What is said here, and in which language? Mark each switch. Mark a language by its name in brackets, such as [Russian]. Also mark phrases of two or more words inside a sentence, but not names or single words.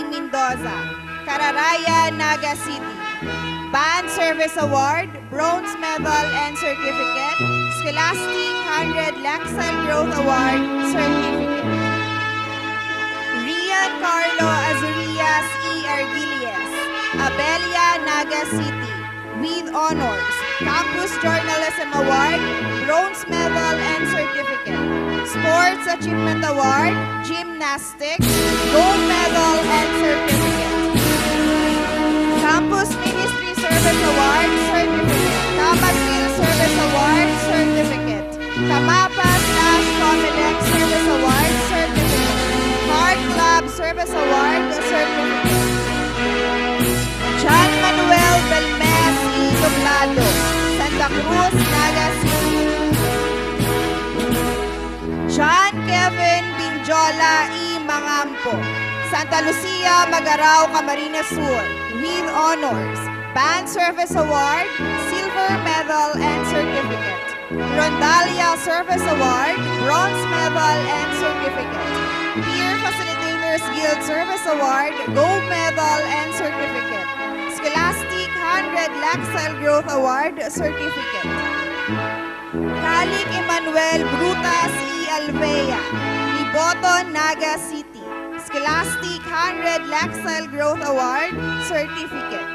[English] Mendoza, Cararaya, Naga City. Band Service Award, Bronze Medal and Certificate, Scholastic 100 Lexile Growth Award Certificate. Rian Carlo Azurias E. Argilies, Abelia, Naga City, with honors, Campus Journalism Award, Bronze Medal and Certificate, Sports Achievement Award, Gymnastics, Gold Medal and Certificate. Campus Ministry Service Award Certificate, Kamagville Service Award Certificate, Kamapa/Comelec Service Award Certificate, Heart Club Service Award Certificate. John Manuel Belmes E. Doblado, Santa Cruz, Naga City. John Kevin Binjola E. Mangampo, Santa Lucia, Magarao, Camarines Sur, with honors, Band Service Award, Silver Medal and Certificate, Rondalia Service Award, Bronze Medal and Certificate, Peer Facilitators Guild Service Award, Gold Medal and Certificate, Scholastic 100 Lexile Growth Award Certificate. Calic Emmanuel Brutas E. Alvea, Liboton, Naga City, Scholastic 100 Lexile Growth Award, Certificate.